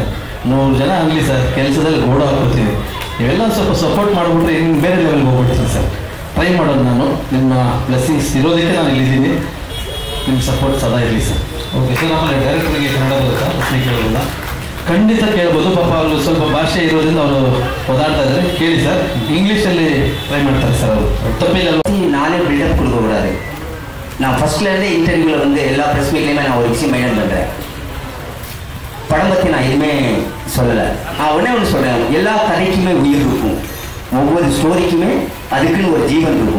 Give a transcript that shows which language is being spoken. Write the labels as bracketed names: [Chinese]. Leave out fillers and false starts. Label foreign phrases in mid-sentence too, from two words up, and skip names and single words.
[Kannada] 100 ಜನ ಆಗಲಿ ಸರ್, ಕೆಲಸದಲ್ಲಿ ಗೋಡ ಹಾಕ್ಬಿಡ್ತೀನಿ. ನೀವೆಲ್ಲ ಸ್ವಲ್ಪ ಸಪೋರ್ಟ್ ಮಾಡಿಬಿಟ್ರೆ ಇನ್ನು ಬೇರೆ ಲೆವೆಲ್ಗೆ ಹೋಗ್ಬಿಡ್ತೀನಿ ಸರ್. ಟ್ರೈ ಮಾಡೋದು ನಾನು. ನಿಮ್ಮ ಬ್ಲೆಸ್ಸಿಂಗ್ಸ್ ಇರೋದಕ್ಕೆ ನಾನು ಇಲ್ಲಿದ್ದೀನಿ. ನಿಮ್ಮ ಸಪೋರ್ಟ್ ಸದಾ ಇರಲಿ ಸರ್. ಓಕೆ ಸರ್. ಆಮೇಲೆ ಡೈರೆಕ್ಟರ್ಗೆ ಕನ್ನಡ ಬರುತ್ತಾ ಪ್ರಶ್ನೆ ಕೇಳೋದಿಲ್ಲ? ಖಂಡಿತ ಕೇಳ್ಬೋದು. ಪಾಪ ಅವರು ಸ್ವಲ್ಪ ಭಾಷೆ ಇರೋದ್ರಿಂದ ಅವರು ಓದಾಡ್ತಾ ಇದ್ದಾರೆ. ಕೇಳಿ ಸರ್. ಇಂಗ್ಲೀಷಲ್ಲಿ ಟ್ರೈ ಮಾಡ್ತಾರೆ சார். ಅವರು தப்பில்லை. [Tamil] நானே பில்டப் கொடுக்க கூடாது. நான் ஃபர்ஸ்ட்லேருந்தே இன்டர்வியூவில் வந்து எல்லா ப்ரெஸ் மீட்லேயுமே நான் ஒரு விஷயம் மெயின்டைன் பண்ணுறேன். படம் பற்றி நான் எதுவுமே சொல்லலை. நான் உடனே ஒன்று சொல்கிறேன், எல்லா கதைக்குமே உயிர் இருக்கும், ஒவ்வொரு ஸ்டோரிக்குமே அதுக்குன்னு ஒரு ஜீவன் இருக்கும்.